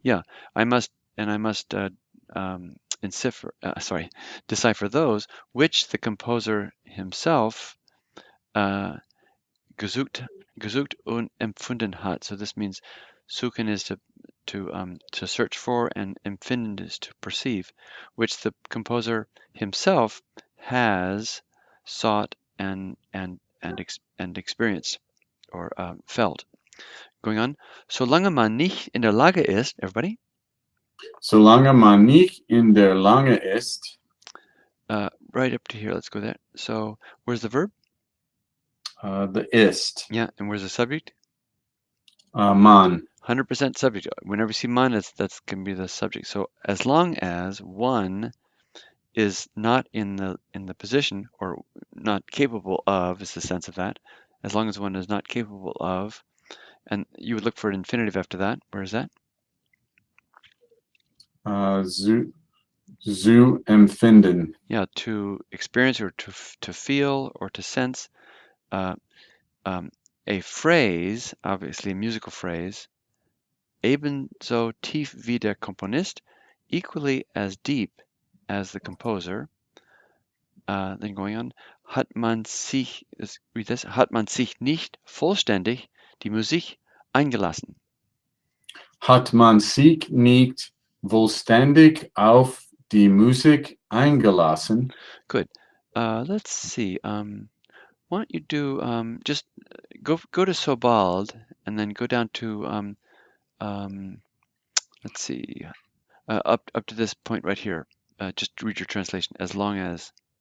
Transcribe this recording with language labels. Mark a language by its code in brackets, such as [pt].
[en] Yeah, I must decipher those which the composer himself [de] gesucht und empfunden hat. [en] So this means suchen is to search for, and empfinden is to perceive, which the composer himself has sought and experienced or felt. Going on. [de] Solange man nicht in der Lage ist, [en] everybody? [de] Solange man nicht in der Lage ist. [en] Right up to here. Let's go there. So where's the verb? The ist. Yeah, and where's the subject? [de] Man. [en] 100% subject. Whenever you see man, that's can be the subject. So as long as one is not in the position, or not capable of, is the sense of that. As long as one is not capable of, and you would look for an infinitive after that. Where is that? [de] Zu empfinden. [en] Yeah, to experience or to feel or to sense. A phrase, obviously a musical phrase, [de] ebenso tief wie der Komponist, [en] equally as deep as the composer. Then going on, [de] hat man sich nicht vollständig die Musik eingelassen. Hat man sich nicht vollständig auf die Musik eingelassen? [en] Good. Let's see. Why don't you do just go to Sobald and then go down to let's see, up to this point right here. Just read your translation. As long as.